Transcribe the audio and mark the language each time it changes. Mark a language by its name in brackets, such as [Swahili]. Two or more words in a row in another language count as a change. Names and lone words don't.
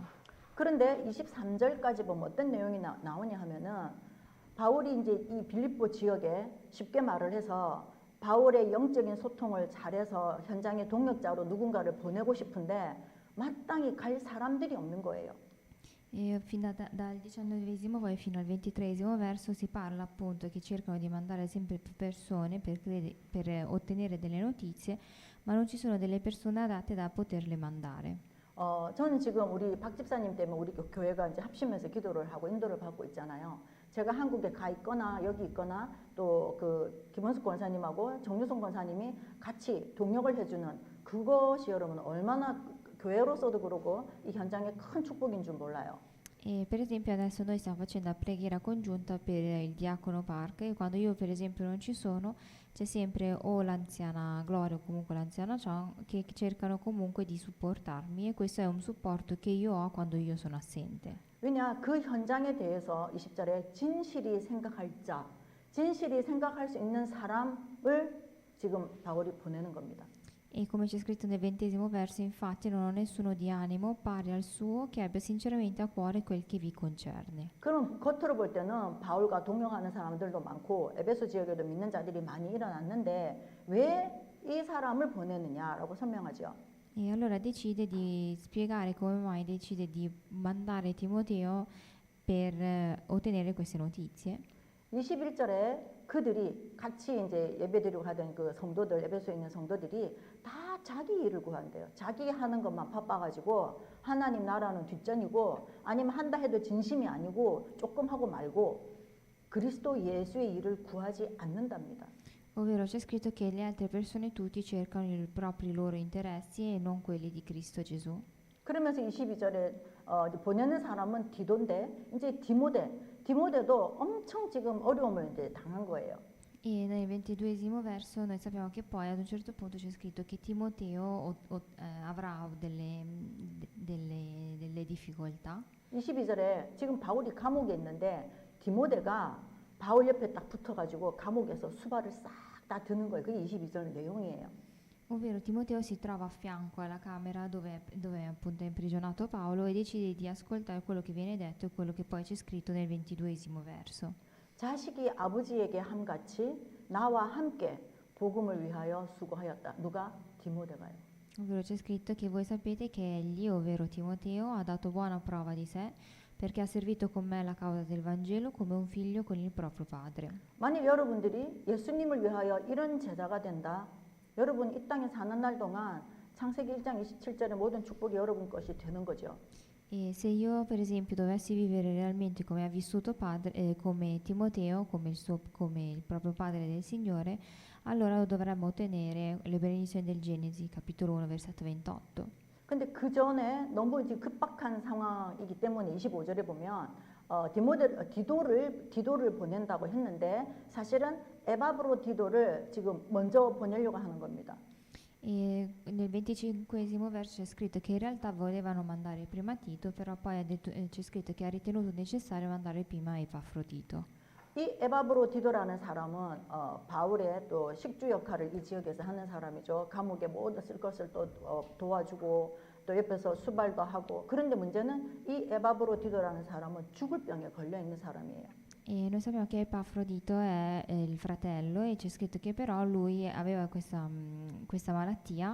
[Korean] 그런데 23절까지 보면 어떤 내용이 나오냐 하면은 바울이 이제 이 빌립보 지역에 쉽게 말을 해서 바울의 영적인 소통을 잘해서 현장의 동역자로 누군가를 보내고 싶은데 마땅히 갈 사람들이 없는 거예요. [Italian] E dal 19esimo poi fino al 23esimo verso si parla appunto che cercano di mandare sempre più persone per ottenere delle notizie, ma non ci sono delle persone adatte da poterle mandare. [Korean] 저는 지금 우리 박 집사님 때문에 우리 교회가 이제 합심해서 기도를 하고 인도를 받고 있잖아요. 제가 한국에 가 있거나 여기 있거나 또 그 김원숙 권사님하고 정유성 권사님이 같이 동역을 해주는 그것이 여러분 얼마나 교회로서도 그러고 이 현장에 큰 축복인 줄 몰라요. [Italian] E per esempio adesso noi stiamo facendo la preghiera congiunta per il diacono Park e quando io per esempio non ci sono c'è sempre o l'anziana Gloria o comunque l'anziana Chan che cercano comunque di supportarmi e questo è un supporto che io ho quando io sono assente. [Korean] 왜냐 그 현장에 대해서 20절에 진실이 생각할 자, 진실이 생각할 수 있는 사람을 지금 바울이 보내는 겁니다. [Italian] E come c'è scritto nel 20esimo verso, infatti non ho nessuno di animo pari al suo che abbia sinceramente a cuore quel che vi concerne. [Korean] 그럼 겉으로 볼 때는 바울과 동역하는 사람들도 많고 에베소 지역에도 믿는 자들이 많이 일어났는데 왜 이 사람을 보내느냐라고 설명하죠. [Italian] E allora decide di spiegare come mai decide di mandare Timoteo per ottenere queste notizie. [Korean] 21절에 그들이 같이 이제 예배드리고 하던 그 성도들, 에베소에 있는 성도들이 다 자기 일을 구한대요. 자기 하는 것만 바빠가지고 하나님 나라는 뒷전이고 아니면 한다 해도 진심이 아니고 조금 하고 말고 그리스도 예수의 일을 구하지 않는답니다. [Italian] Ovvero c'è scritto che le altre persone tutti cercano i propri loro interessi e non quelli di Cristo Gesù. [Korean] 그러면서 22절에 보내는 사람은 디도인데 이제 디모데도 엄청 지금 어려움을 이제 당한 거예요. [Italian] E nel 22esimo verso noi sappiamo che poi ad un certo punto c'è scritto che Timoteo avrà delle difficoltà. [Korean] 22절에 지금 바울이 감옥에 있는데 디모데가 바울 옆에 딱 붙어가지고 감옥에서 수발을 싹 다 드는 거예요. 그게 22절 내용이에요. [Italian] Ovvero Timoteo si trova a fianco alla camera dove appunto è imprigionato Paolo e decide di ascoltare quello che viene detto e quello che poi c'è scritto nel 22esimo verso. [Korean] 자식이 아버지에게 함같이 나와 함께 복음을 위하여 수고하였다. 누가? 디모데가요. [Italian] Ovvero c'è scritto che voi sapete che egli, ovvero Timoteo, ha dato buona prova di sé perché ha servito con me la causa del Vangelo come un figlio con il proprio padre. [Korean] 만일 여러분들이 예수님을 위하여 이런 제자가 된다. 여러분 이 땅에 사는 날 동안 창세기 1장 27절의 모든 축복이 여러분 것이 되는 거죠. [Italian] E se io per esempio dovessi vivere realmente come ha vissuto come Timoteo, come il proprio padre del Signore, allora dovremmo ottenere le benedizioni del Genesi, capitolo 1, versetto 28. [Korean] 근데 그 전에 너무 이제 급박한 상황이기 때문에 25절에 보면 디도를 보낸다고 했는데 사실은 에바브로 디도를 지금 먼저 보내려고 하는 겁니다. [Italian] E nel 25esimo verso c'è scritto che in realtà volevano mandare prima Tito, però poi c'è scritto che ha ritenuto necessario mandare prima Epafrodito. [Korean] 이 에바브로 디도라는 사람은 바울의 또 식주 역할을 이 지역에서 하는 사람이죠. 감옥에 모든 쓸 것을 또 도와주고 또 옆에서 수발도 하고. 그런데 문제는 이 에바브로 디도라는 사람은 죽을 병에 걸려 있는 사람이에요. [Italian] E noi sappiamo che Epafrodito è il fratello e c'è scritto che però lui aveva questa malattia.